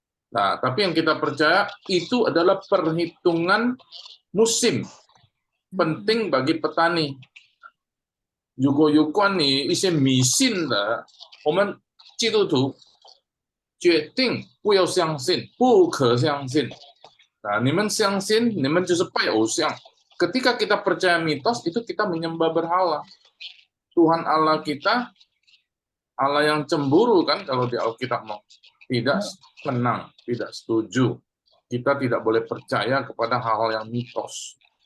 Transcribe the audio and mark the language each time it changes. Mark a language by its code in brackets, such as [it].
[id] Nah, tapi yang kita percaya itu adalah perhitungan musim penting bagi petani. [zh] 如果有关于一些迷信的，我们基督徒决定不要相信，不可相信。 Nah, 你们相信，你们就是拜偶像。 [id] Ketika kita percaya mitos, itu kita menyembah berhala. Tuhan Allah kita, Allah yang cemburu, kan, kalau di Alkitab mau. Tidak senang, tidak setuju. Kita tidak boleh percaya kepada hal-hal yang mitos.